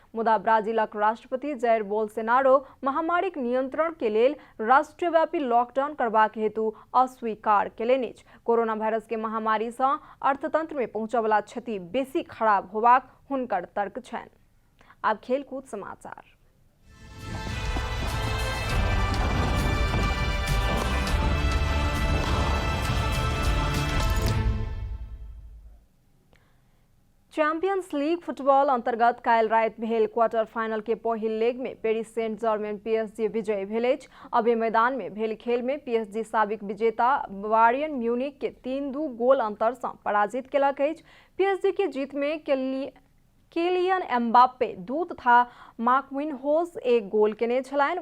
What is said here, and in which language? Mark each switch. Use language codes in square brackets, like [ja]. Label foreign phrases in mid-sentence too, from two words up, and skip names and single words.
[mai] मुदा ब्राजीलक राष्ट्रपति जायर बोल्सोनारो महामारीक नियंत्रण के लेल राष्ट्रव्यापी लॉकडाउन करबाक हेतु अस्वीकार केलनि अछि। कोरोना वायरस के महामारी से अर्थतंत्र में पहुंचय वाला क्षति बेसी खराब होबाक हुनकर तर्क छनि। आब खेलकूद समाचार। चैंपियंस लीग फुटबॉल अंतर्गत काल्हि राति भेल [en] quarter final [mai] के पहिल लेग में पेरिस सेंट जर्मेन PSG विजयी भेल अछि। अबे मैदान में भेल खेल में PSG साबिक विजेता बायर्न म्यूनिख के 3-2 गोल अंतर से पराजित केलक अछि। PSG के जीत में किलियन एम्बाप्पे 2 तथा मार्किन्होज 1 गोल केने छलनि।